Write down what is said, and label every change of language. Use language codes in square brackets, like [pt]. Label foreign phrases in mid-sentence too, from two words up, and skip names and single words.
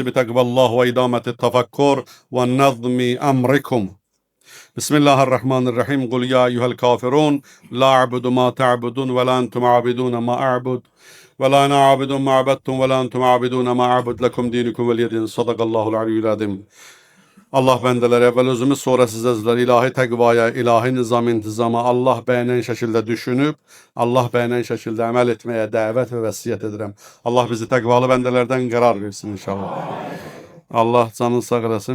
[ar] بتقوى الله وإدامة التفكر والنظم أمركم بسم الله الرحمن الرحيم قل يا أيها الكافرون لا أعبد ما تعبدون ولا أنتم عابدون ما أعبد ولا أنا عابد ما عبدتم ولا أنتم عابدون ما أعبد لكم دينكم ولي دين صدق الله العلي العظيم [az] Allah bəndələr əvvəl özümüz sonra siz əzizlər ilahi təqvaya, ilahi nizam intizama Allah bəyənən şəkildə düşünüb, Allah bəyənən şəkildə əməl etməyə dəvət və vəsiyyət edirəm. Allah bizi təqvalı bəndələrdən qərar versin inşallah. Allah canını sağ eləsin.